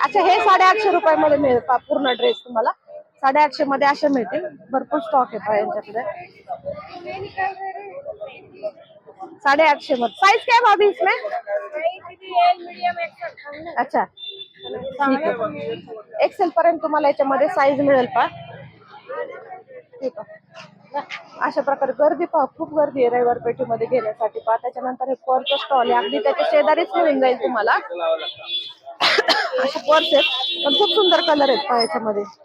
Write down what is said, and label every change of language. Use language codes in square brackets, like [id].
[mr] अच्छा, हे 850 रुपयामध्ये मिळेल पूर्ण ड्रेस तुम्हाला. 850 मध्ये असे मिळतील. भरपूर स्टॉक आहे यांच्याकडे. [hi] 850 मध्ये साइज क्या है भाभी इसमें? [mr] अच्छा ठीक आहे, एक्सेल पर्यंत तुम्हाला याच्यामध्ये साईज मिळेल पा. ठीक आहे, अशा प्रकारे गर्दी पहा, खूप गर्दी आहे रविवार पेठेमध्ये घेण्यासाठी पहा. त्याच्यानंतर हे पर्स स्टॉल आहे, अगदी त्याच्या शेजारीच मिळून जाईल तुम्हाला. असे पर्स आहेत पण खूप सुंदर कलर आहेत पहा याच्यामध्ये.